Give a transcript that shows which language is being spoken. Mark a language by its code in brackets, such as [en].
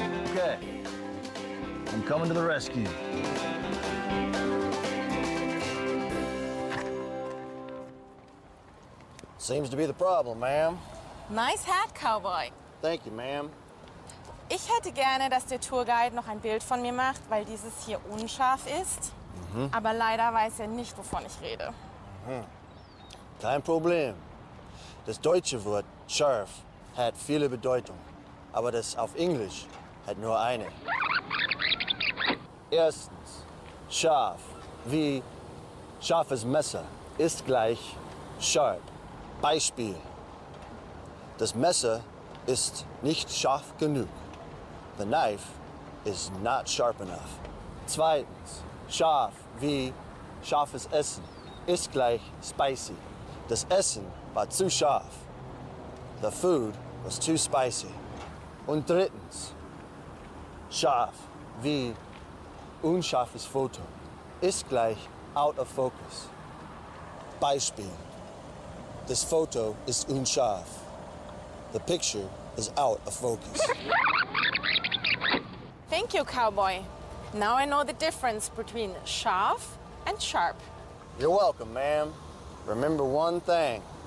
[en] Okay, I'm coming to the rescue. Seems to be the problem, ma'am. Nice hat, cowboy. Thank you, ma'am. [de] Ich hätte gerne, dass der Tourguide noch ein Bild von mir macht, weil dieses hier unscharf ist. Aber leider weiß er nicht, wovon ich rede. Kein Problem. Das deutsche Wort scharf hat viele Bedeutungen, aber das auf Englisch hat nur eine. Erstens, scharf, wie scharfes Messer, ist gleich sharp. Beispiel. Das Messer ist nicht scharf genug. [en] The knife is not sharp enough. [de] Zweitens, scharf wie scharfes Essen ist gleich spicy. Das Essen war zu scharf. [en] The food was too spicy. [de] Und drittens, Scharf, wie unscharfes Foto, ist gleich [en] out of focus. [de] Beispiel. Das Foto ist unscharf. [en] The picture is out of focus. Thank you, cowboy. Now I know the difference between scharf and sharp. You're welcome, ma'am. Remember one thing.